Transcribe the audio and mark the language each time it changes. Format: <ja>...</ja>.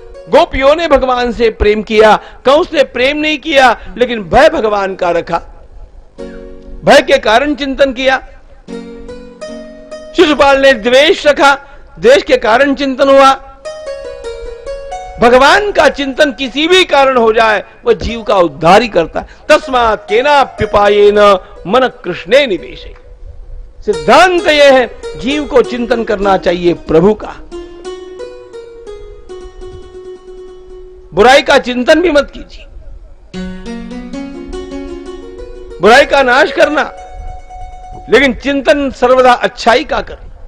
<hi>गोपियों ने भगवान से प्रेम किया, कंस ने प्रेम नहीं किया, लेकिन भय भगवान का रखा, भय के कारण चिंतन किया। शिशुपाल ने द्वेष रखा, द्वेष के कारण चिंतन हुआ। भगवान का चिंतन किसी भी कारण हो जाए, वह जीव का उद्धार ही करता है।</hi> <sa>तस्मात् केनाप्युपायेन मन कृष्णे निवेशे।</sa> <hi>सिद्धांत यह है, जीव को चिंतन करना चाहिए प्रभु का। बुराई का चिंतन भी मत कीजिए, बुराई का नाश करना, लेकिन चिंतन सर्वदा अच्छाई का करना।</hi>